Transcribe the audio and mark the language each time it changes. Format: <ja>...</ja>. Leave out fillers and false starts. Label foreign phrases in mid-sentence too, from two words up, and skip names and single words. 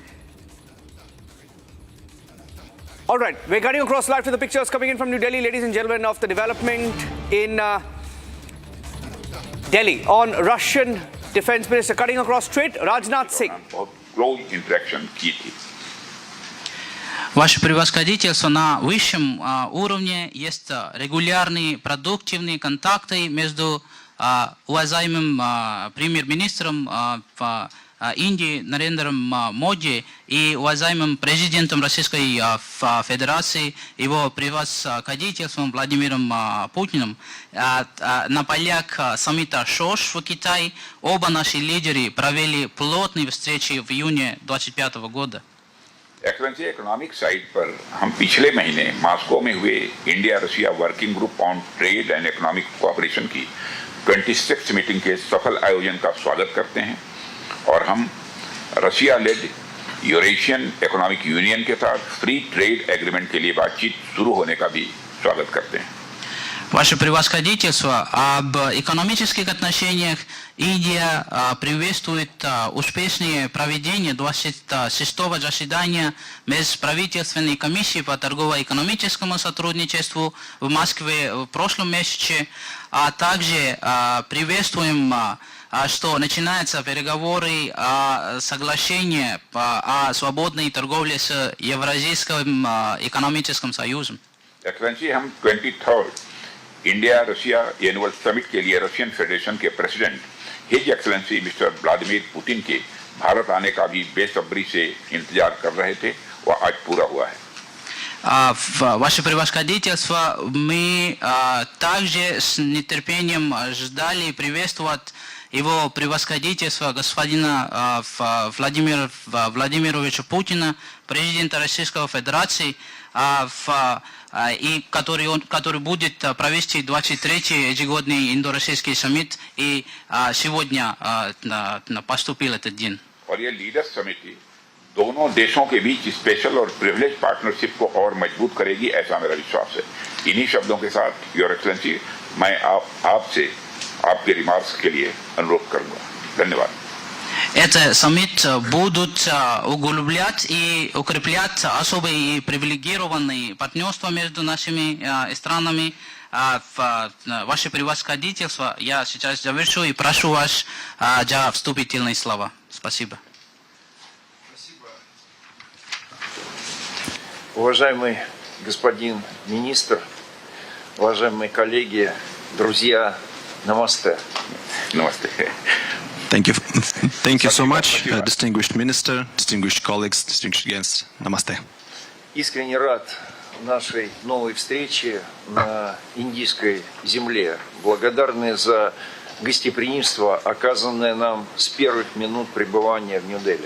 <en>All right, we're cutting across live to the pictures coming in from New Delhi, ladies and gentlemen, of the development in Delhi on Russian Defense Minister. Cutting across straight, Rajnath Singh. Close interaction</en> <hi>की थी.</hi> <ru>Ваше превосходительство, на высшем уровне есть регулярные продуктивные контакты между уважаемым премьер-министром Индии Нарендром Моди и уважаемым президентом Российской Федерации, его превосходительством Владимиром Путиным. На полях саммита ШОШ в Китае оба наши лидеры провели плотные встречи в июне 2025 года.</ru> <hi>एक्सेलेंसी</hi> <en>economic side</en> <hi>पर हम पिछले महीने मॉस्को में हुए इंडिया रशिया वर्किंग ग्रुप ऑन ट्रेड एंड इकोनॉमिक कोऑपरेशन की 26th मीटिंग के सफल आयोजन का स्वागत करते हैं और हम रशिया लेड यूरेशियन इकोनॉमिक यूनियन के साथ</hi> <en>free trade agreement</en> <hi>के लिए बातचीत शुरू होने का भी स्वागत करते हैं.</hi> <ru>Ваше превосходительство, об экономических отношениях Индия приветствует успешное проведение 26-го заседания Межправительственной комиссии по торгово-экономическому сотрудничеству в Москве в прошлом месяце, а также приветствуем, что начинаются переговоры о соглашении о свободной торговле с Евразийским экономическим союзом.</ru> <hi>एक्सेलेंसी हम 23rd इंडिया रशिया</hi> <en>annual summit</en> <hi>के लिए रशियन फेडरेशन के</hi> <en>President His Excellency Mister</en> <hi>व्लादिमीर पुतिन के भारत आने का भी बेसब्री से इंतजार कर रहे थे, वह आज पूरा हुआ है.</hi> <ru>Ваше превосходительство, мы также с нетерпением ждали и приветствовать его превосходительство господина Владимира Владимировича Путина, президента Российской Федерации, и который будет провести 23-й ежегодный индо-российский саммит, и сегодня поступил этот день.</ru> <hi>और ये लीडर्स समिति दोनों देशों के बीच स्पेशल और</hi> <en>privilege partnership</en> <hi>को और मजबूत करेगी, ऐसा मेरा विश्वास है. इन्हीं शब्दों के साथ</hi> <en>Your Excellency</en> <hi>मैं आपसे आपके रिमार्क्स के लिए अनुरोध करूंगा. धन्यवाद.</hi> <ru>Этот саммит будут углублять и укреплять особые и привилегированные партнерства между нашими странами. ваше превосходительство, я сейчас завершу и прошу вас за вступительные слова. Спасибо. Уважаемый господин министр, уважаемые коллеги, друзья, намасте. Намасте.</ru> <en>Thank you so much, distinguished minister, distinguished colleagues, distinguished guests. Namaste.</en> <ru>Искренне рад нашей новой встрече на индийской земле. Благодарны за гостеприимство, оказанное нам с первых минут пребывания в Нью-Дели.</ru>